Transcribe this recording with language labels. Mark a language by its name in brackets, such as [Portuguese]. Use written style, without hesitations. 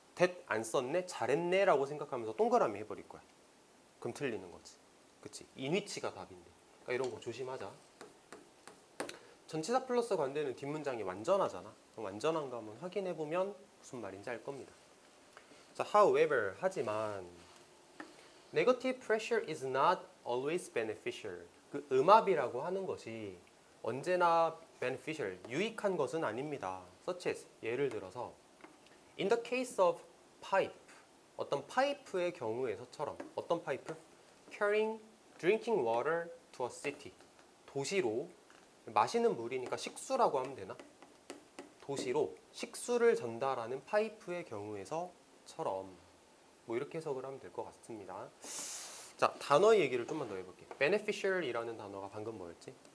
[Korean] that 안 썼네? 잘했네? 라고 생각하면서 동그라미 해버릴 거야. 그럼 틀리는 거지. 그치? 인위치가 답인데. 그러니까 이런 거 조심하자. 전치사 플러스 관대는 뒷문장이 완전하잖아. 완전한 거 한번 확인해 보면 무슨 말인지 알 겁니다. [English] 자, however, [Korean] 하지만 [English] negative pressure is not always beneficial. [Korean] 그 음압이라고 하는 것이 언제나 beneficial, 유익한 것은 아닙니다. [English] such as, [Korean] 예를 들어서 [English] in the case of pipe, [Korean] 어떤 파이프의 경우에서처럼. 어떤 파이프? [English] carrying drinking water to a city. [Korean] 도시로, 마시는 물이니까 식수라고 하면 되나? 도시로 식수를 전달하는 파이프의 경우에서처럼, 뭐 이렇게 해석을 하면 될 것 같습니다. 자, 단어 얘기를 좀만 더 해볼게. beneficial이라는 단어가 방금 뭐였지?